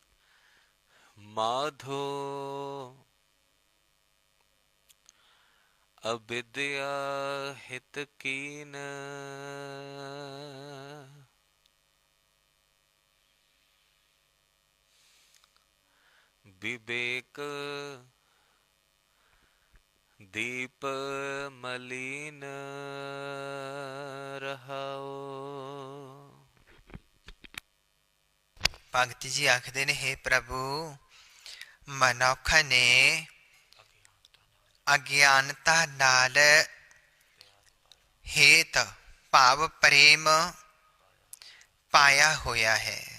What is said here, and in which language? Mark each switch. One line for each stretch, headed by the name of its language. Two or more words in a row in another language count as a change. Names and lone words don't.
Hindi: ਮਾਧੋ अविद्या हित कीन विवेक दीप मलिन रहाओ।
Punjabi: ਭਗਤ ਜੀ ਆਖਦੇ ਨੇ, ਹੇ ਪ੍ਰਭੂ, ਮਨੁੱਖ ਨੇ ਅਗਿਆਨਤਾ ਨਾਲ ਹੇਤ ਭਾਵ ਪ੍ਰੇਮ ਪਾਇਆ ਹੋਇਆ ਹੈ।